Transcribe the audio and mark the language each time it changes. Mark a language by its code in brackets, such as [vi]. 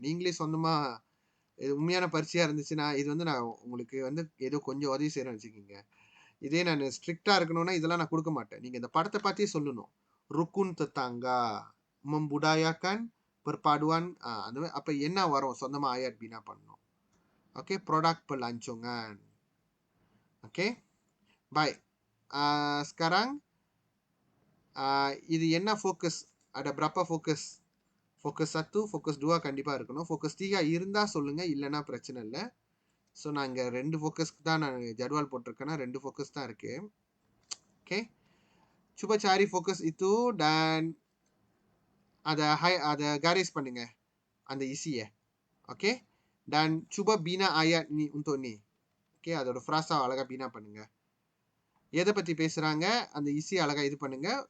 [ta] நீங்களே சொந்தமாக இது உண்மையான பரிச்சையாக இருந்துச்சுன்னா இது வந்து நான் உங்களுக்கு வந்து ஏதோ கொஞ்சம் உதவி செய்கிறேன்னு வச்சுக்கோங்க. இதே நான் ஸ்ட்ரிக்டாக இருக்கணும்னா இதெல்லாம் நான் கொடுக்க மாட்டேன். நீங்கள் இந்த படத்தை பார்த்தே சொல்லணும். ருக்குன் [ms] tetangga membudayakan perpaduan [ta] அந்த மாதிரி அப்போ என்ன வரும் சொந்தமாக ayat bina பண்ணணும். [ms] ஓகே, produk pelancongan. ஓகே, baik. Sekarang [ta] இது என்ன focus? [ms] ada berapa ஃபோக்கஸ்? [ta] Focus 1, focus 2 கண்டிப்பாக இருக்கணும். ஃபோக்கஸ் 3 இருந்தால் சொல்லுங்கள், இல்லைன்னா பிரச்சனை இல்லை. ஸோ நான் இங்கே 2 ஃபோக்கஸ்க்கு தான் நான் ஜட்வால் போட்டிருக்கேன்னா 2 ஃபோக்கஸ் தான் இருக்குது. [ms] ஓகே, cuba cari fokus itu dan ada garis [ta] பண்ணுங்க அந்த [ms] isinya. ஓகே, dan cuba bina ayat ni untuk ni. [ta] Okay, அதோட ஃப்ராஸா அழகாக bina பண்ணுங்க. எதை பற்றி பேசுகிறாங்க அந்த isi அழகாக இது பண்ணுங்க.